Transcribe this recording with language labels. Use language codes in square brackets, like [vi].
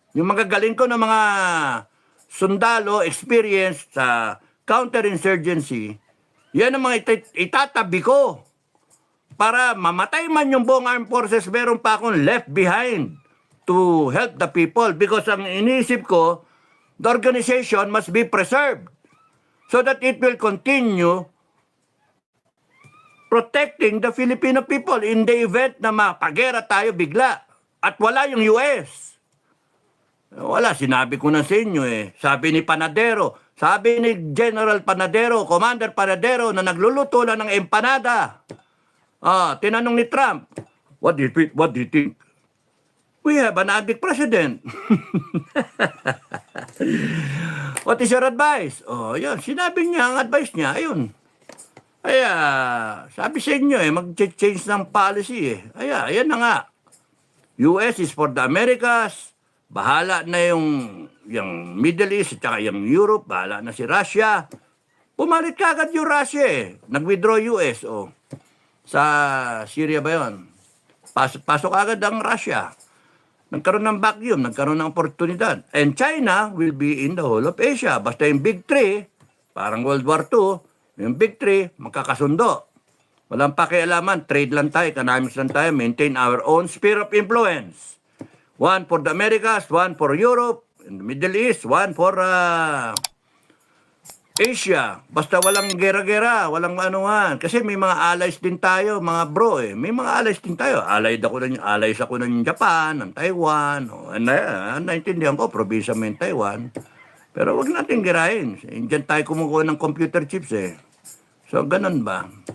[tl] Yung magagaling ko na mga sundalo, experience sa counterinsurgency, yan ang mga itatabi ko. Para mamatay man yung buong armed forces, meron pa akong [en] left behind to help the people. Because [tl] ang iniisip ko, [en] the organization must be preserved so that it will continue protecting the Filipino people in the event [tl] na mapagera tayo bigla at wala yung [en] US. Wala, sinabi ko na sa inyo eh. Sabi ni Panadero, sabi ni General Panadero, Commander Panadero na nagluluto lang ng empanada. [tl] Tinanong ni Trump, [en] what do you think? We have an addict president. What is your advice? [tl] Yun, sinabi niya ang advice niya, ayun. Kaya, sabi sa inyo mag-change ng policy eh. Kaya, ayan na nga. [en] US is for the Americas, [tl] bahala na yung Middle East, at saka yung Europe, bahala na si Russia. Pumalit ka agad yung Russia eh. Nag-withdraw US, Sa Syria ba yun? Pasok agad ang Russia. Nagkaroon ng vacuum, nagkaroon ng oportunidad. [en] And China will be in the whole of Asia. [tl] Basta yung Big Three, parang World War II, yung Big Three, magkakasundo. Walang pakialaman, trade lang tayo, economics lang tayo, [en] maintain our own sphere of influence. One for the Americas, one for Europe, in the Middle East, one for Asia. [tl] Basta walang gera-gera, walang anuhan. Kasi may mga allies din tayo, mga bro eh. May mga allies din tayo. Allies ako ng Japan, ng Taiwan. Naintindihan ko, probinsya mo yung Taiwan. Pero wag natin girahin. Diyan tayo kumukuha ng computer chips eh. So, ganun ba?